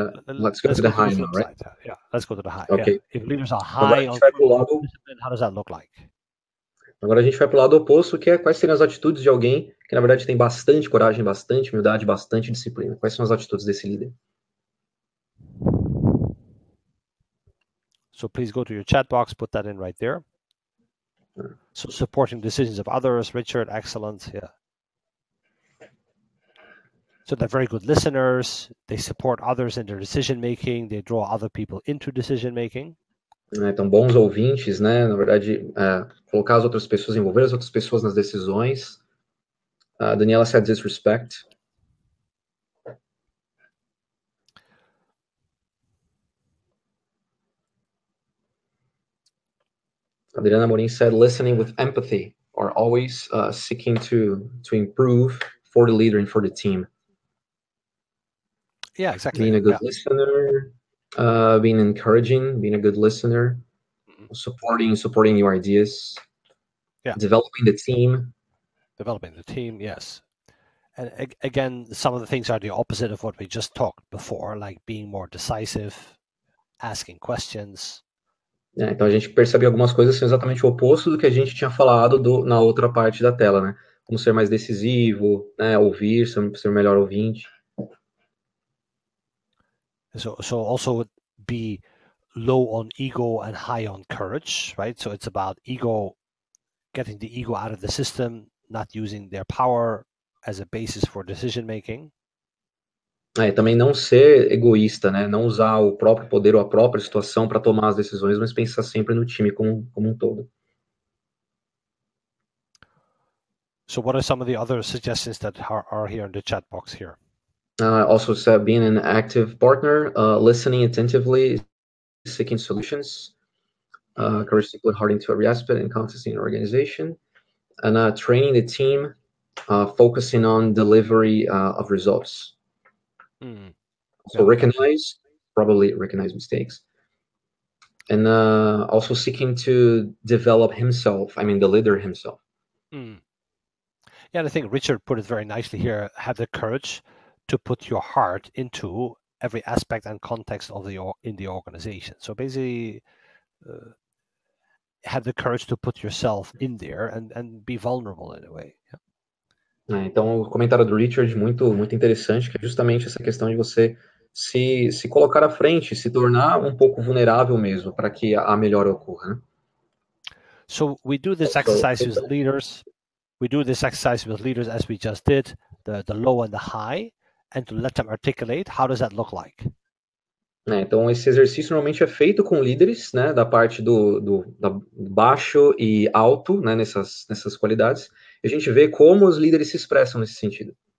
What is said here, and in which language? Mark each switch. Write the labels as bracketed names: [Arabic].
[English] let's go to the high now, right? Yeah, let's go to the high. Okay. Yeah. If leaders are [Portuguese] Agora a [English] high on [Portuguese] gente vai pro [English] courage [Portuguese] lado, [English] and discipline, how does that look like? [Portuguese] agora a gente vai pro lado oposto, que é quais seriam as atitudes de alguém que, na verdade, tem bastante coragem, bastante humildade, bastante disciplina. Quais são as atitudes desse líder? [English] So please go to your chat box, put that in right there. So supporting decisions of others, Richard, excellent. Yeah. So they're very good listeners. They support others in their decision making. They draw other people into decision making. [Portuguese] Então, bons ouvintes, né? Na verdade, colocar as outras pessoas, envolver as outras pessoas nas decisões. [English] Daniela said disrespect. Adriana Morin said listening with empathy, or always seeking to improve for the leader and for the team. Yeah, exactly. Being a good listener, being encouraging, being a good listener, supporting your ideas, developing the team. Developing the team, yes. And again, some of the things are the opposite of what we just talked before, like being more decisive, asking questions. [Portuguese] Então a gente percebe algumas coisas são exatamente o oposto do que a gente tinha falado na outra parte da tela, né? Como ser mais decisivo, né? Ouvir, ser melhor ouvinte. [English] So also be low on ego and high on courage, right? So it's about getting the ego out of the system, not using their power as a basis for decision making. [Portuguese] Também não ser egoísta, né? Não usar o próprio poder ou a própria situação para tomar as decisões, mas pensar sempre no time como um todo. [English] So what are some of the other suggestions that are here in the chat box here? Also said being an active partner, listening attentively, seeking solutions, courage to put heart into every aspect and context in an organization, and training the team, focusing on delivery of results. So probably recognize mistakes. And also seeking to develop himself, the leader himself. Yeah, and I think Richard put it very nicely here. Have the courage to put your heart into every aspect and context of in the organization. So basically, have the courage to put yourself in there and be vulnerable in a way. Yeah. [Portuguese] Então, o comentário do Richard muito interessante, que é justamente essa questão de você se colocar à frente, se tornar um pouco vulnerável mesmo, para que a melhora ocorra, né? [English] So we do this exercise with leaders. We do this exercise with leaders as we just did, the low and the high, and to let them articulate. How does that look like? [Portuguese] Então, esse exercício normalmente é feito com líderes, né, da parte do baixo e alto, né, nessas qualidades. E a gente vê como os líderes se expressam nesse sentido.